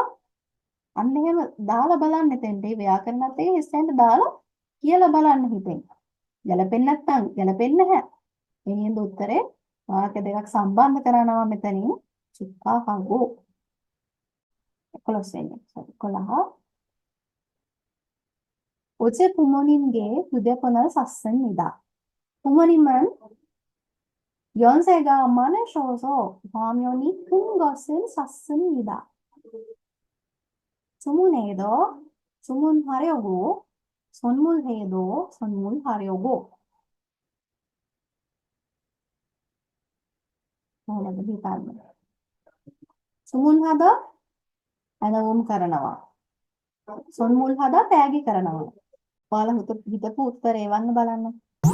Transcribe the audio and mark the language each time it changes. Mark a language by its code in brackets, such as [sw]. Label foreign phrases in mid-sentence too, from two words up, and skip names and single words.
[si] අන්න එහෙම දාලා බලන්න එතෙන්ට ඒ ව්‍යාකරණත් එක්ක ඉස්සෙන්ට දාලා කියලා බලන්න හිතෙන්. ගැලපෙන්නේ නැත්නම් ගැලපෙන්නේ නැහැ. ඒ හින්දා උත්තරේ වාක්‍ය දෙකක් සම්බන්ධ කරනවා මෙතනින් චුක්කා හගෝ 11 වෙනි. 11. [ko] 어제 부모님께 휴대폰을 샀습니다. 부모님은 연세가 많으셔서 화면이 큰 것을 샀습니다. 주문해도 주문하려고 선물해도 선물하려고 주문하다 [si] ඇනවුම් කරනවා. 선물하다 තෑගි කරනවා. ඔයාලා හිතපු උත්තරේ එවන්න බලන්න.